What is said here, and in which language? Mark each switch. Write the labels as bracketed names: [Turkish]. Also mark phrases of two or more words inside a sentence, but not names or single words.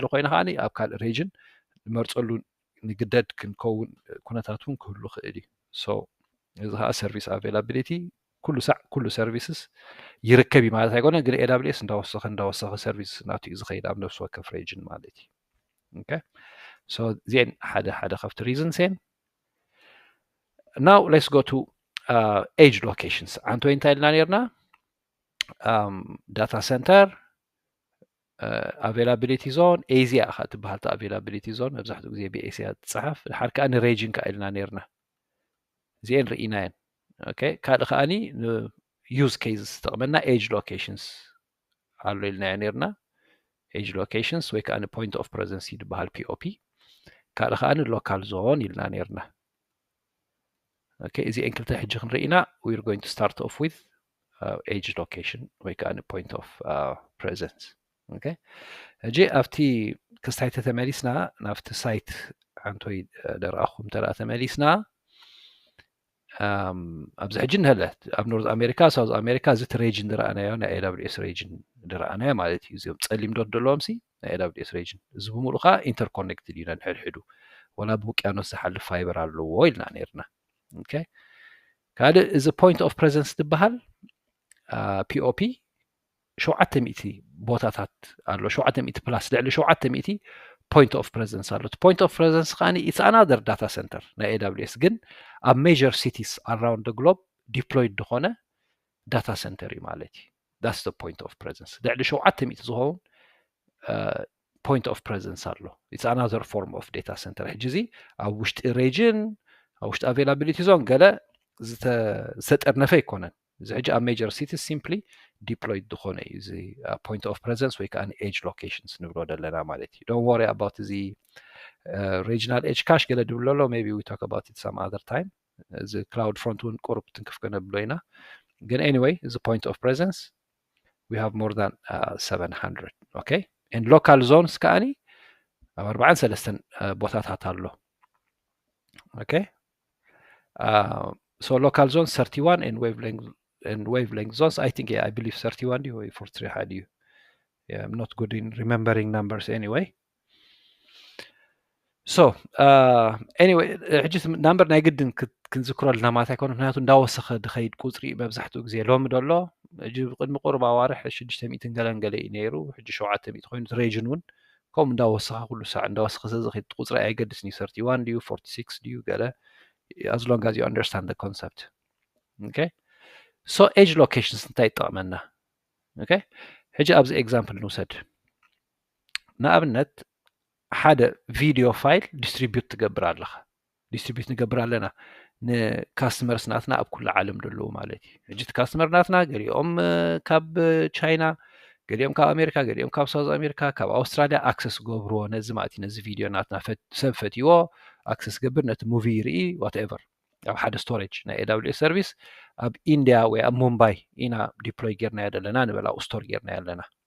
[Tigrinya] ኮይኑ ከዓኒ ኣብ ካልእ ሬጅን ንመርፀሉ ንግደድ ክንከውን ኩነታት እውን ክህሉ ክእል እዩ ሶ እዚ ከዓ [English] service availability [Tigrinya] ኩሉ ሳዕ ኩሉ ሰርቪስስ ይርከብ እዩ ማለት ኣይኮነን ግን AWS እንዳወሰኸ ሰርቪስ ናቱ እዩ ዝኸይድ ኣብ ነፍሲ ወከፍ ሬጅን ማለት እዩ ኦኬ ሶ እዚአን ሓደ ካብቲ ሪዝንስ እየን [English] now let's go to age locations [Tigrinya] አንተ እንታይ ኢልና ነርና [English] data center availability zone [Tigrinya] ኤዚያ ኢኻ ትበሃል ታ [English] availability zone [Tigrinya] መብዛሕትኡ ግዜ ብኤስያ ትፅሓፍ ድሓር ከዓ ንሬጅን ካ ኢልና ነርና እዚአን ርኢና እየን ኦኬ ካልእ ከዓኒ [English] use cases [Tigrinya] ዝጠቕመና [English] edge locations [Tigrinya] ኣሎ ኢልና ነርና [English] edge locations [Tigrinya] ወይ ከዓ [English] point of presence [Tigrinya] ይድበሃል ፒኦፒ ካልእ ከዓኒ [English] local zone [Tigrinya] ኢልና ነርና ኦኬ እዚአን ክልተ ሕጂ ክንርኢና [English] we're going to start off with age location [Tigrinya] ወይ ከዓ [English] point of presence okay [Tigrinya] ሕጂ ኣብቲ ክስታይ ተመሊስና ናብቲ ሳይት አንቶይ ደርኣኹም ተራ ተመሊስና ኣብዚ ሕጂ ንህለ ኣብ ኖርዝ ኣሜሪካ ሳውዝ ኣሜሪካ እዚ ሬጅን ድረኣናዮ ናይ AWS ሬጅን ድረኣናዮ ማለት እዩ እዚኦም ፀሊም ዶት ደለዎም ሲ ናይ AWS ሬጅን እዚ ብምሉእ ከዓ ኢንተርኮኔክትድ ኢና ንሕድሕዱ ወላ ብውቅያኖስ ዝሓልፍ ፋይበር ኣለዎ ኢልና ነርና ኦኬ ካልእ እዚ [English] point of presence [Tigrinya] ትበሃል ፒኦፒ 700 ቦታታት ኣሎ 700 ፕላስ ልዕሊ 700 [English] point of presence [Tigrinya] ኣሎ [English] point of presence [Tigrinya] ከዓኒ [English] it's another data center [Tigrinya] ናይ AWS ግን ኣብ [English] major cities around the globe deployed [Tigrinya] ዝኾነ [English] data center [Tigrinya] እዩ ማለት እዩ [English] that's the point of presence [Tigrinya] ልዕሊ 700 ዝኸውን [English] point of presence [Tigrinya] ኣሎ [English] it's another form of data center [Tigrinya] ሕጂ እዚ ኣብ ውሽጢ region ኣብ ውሽጢ [English] availability zone [Tigrinya] ገለ ዝተጠርነፈ ይኮነን እዚ ሕጂ ኣብ [English] major cities simply deployed [Tigrinya] ዝኾነ እዩ እዚ [English] point of presence [Tigrinya] ወይ ከዓ [English] edge locations [Tigrinya] ንብሎ ዘለና ማለት እዩ [English] don't worry about the regional edge cache [Tigrinya] ገለ ድብለሎ [English] maybe we talk about it some other time the cloud front [Tigrinya] እውን ቁርብ ትንክፍ ከነብሎ ኢና ግን [English] anyway the point of presence we have more than 700 okay and local zones [Tigrinya] ከዓኒ ኣብ 43 ቦታታት ኣሎ okay [English] so local zones 31 and wavelength zones I think I believe 31 do or 43 had you I'm not good in remembering numbers anyway so anyway [Tigrinya] حجت number ናይ ግድን ክንዝክረልና ማለት ኣይኮነ ምክንያቱ እንዳወሰኸ ድኸይድ ቁፅሪ መብዛሕትኡ ግዜ ሎሚ ደሎ ሕጂ ቅድሚ ቁርብ ኣዋርሕ 600 ገለንገለ እዩ ነይሩ ሕጂ 700 ኮይኑ ሬጅን እውን ከምኡ እንዳወሰኸ ኩሉ ሳዕ እንዳወሰኸ ስለዝኸይድ ቁፅሪ ኣይገድስኒ 31 ድዩ 46 ድዩ ገለ [English] as long as you understand the concept okay so edge locations [Tigrinya] እንታይ ይጠቕመና okay ሕጂ ኣብዚ ኤግዛምፕል ንውሰድ ንኣብነት ሓደ [English] video file [Tigrinya] ዲስትሪቢዩት ትገብር ኣለኻ ዲስትሪቢዩት ንገብር ኣለና ንካስተመርስ ናትና ኣብ ኩሉ ዓለም ደለዉ ማለት እዩ ሕጂ እቲ ካስተመር ናትና ገሊኦም ካብ ቻይና ገሊኦም ካብ ኣሜሪካ ገሊኦም ካብ ሳውዝ ኣሜሪካ ካብ ኣውስትራልያ ኣክሰስ ገብርዎ ነዚ ማለት እዩ ነዚ ቪድዮ ናትና ሰብ ፈትይዎ ኣክሰስ ገብር ነቲ ሙቪ ይርኢ ዋትኤቨር ኣብ ሓደ ስቶሬጅ ናይ AWS ሰርቪስ ኣብ ኢንድያ ወይ ኣብ ሙምባይ ኢና ዲፕሎይ ጌርናዮ ዘለና ንበል ኣብኡ ስቶር ጌርናዮ ኣለና